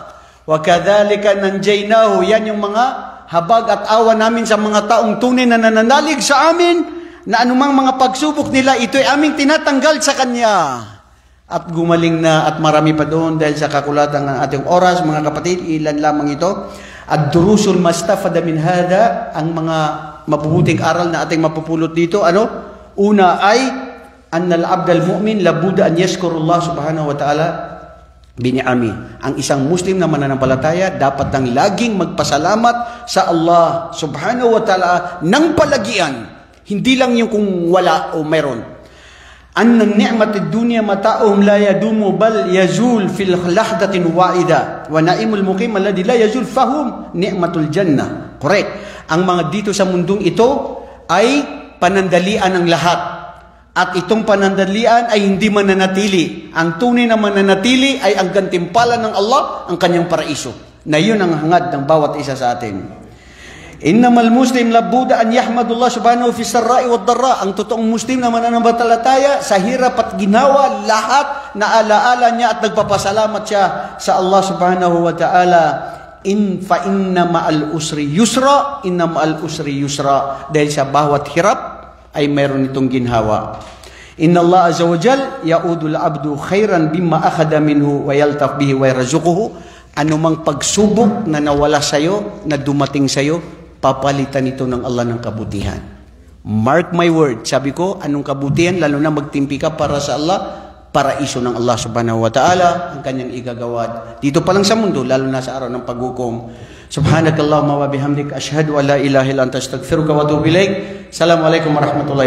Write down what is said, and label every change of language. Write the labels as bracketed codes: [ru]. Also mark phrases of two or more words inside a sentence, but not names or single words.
[ar] وكذلك نجيناه. [tl] Yan yung mga habag at awa namin sa mga taong tunay na nananalig sa amin, na anumang mga pagsubok nila, ito'y aming tinatanggal sa kanya. At gumaling na, at marami pa doon dahil sa kakulatan ng ating oras, mga kapatid, ilan lamang ito. [ar] الدروس المستفادة من هذا, [tl] ang mga mabubuting aral na ating mapupulot dito, Una ay, [ar] أن العبد المؤمن لا بد أن يشكر الله سبحانه وتعالى بنعمه. [tl] Ang isang Muslim na mananampalataya dapat nang laging magpasalamat sa Allah [ar] سبحانه وتعالى [tl] ng palagian. Hindi lang yung kung wala o meron. [ar] أن نعمة الدنيا متاعهم لا يدوم بل يزول في لحظة واحدة والنعيم المقيم الذي لا يزول فهو نعمة الجنة. [tl] Correct. Ang mga dito sa mundong ito ay panandalian ang lahat. At itong panandalian ay hindi mananatili. Ang tunay na mananatili ay ang gantimpala ng Allah, ang kanyang paraiso. Na yun ang hangad ng bawat isa sa atin. [ar] إنما المسلم لا بد أن يحمد الله سبحانه في السراء والضراء. [tl] Ang totoong Muslim na mananampalataya sa hirap at ginawa, lahat na alaala niya at nagpapasalamat siya sa Allah [ar] سبحانه وتعالى. فإن مع العسر يسرا إن مع العسر يسرا. [tl] Dahil sa bawat hirap ay mayroon itong ginhawa. [ar] إن الله عز وجل يعوض العبد خيرا مما أخذ منه ويلطف به ويرزقه. [tl] Anumang pagsubok na nawala sa'yo, na dumating sa'yo, papalitan ito ng Allah ng kabutihan. [en] Mark my word. [tl] Sabi ko, anong kabutihan? Lalo na magtimpi ka para sa Allah, paraiso ng Allah [ar] سبحانه وتعالى [tl] ang kanyang igagawad dito pa lang sa mundo, lalo na sa araw ng paghukom. [ar] سبحانك اللهم وبحمدك أشهد أن لا إله إلا أنت أستغفرك وأتوب إليك. السلام عليكم ورحمة الله وبركاته.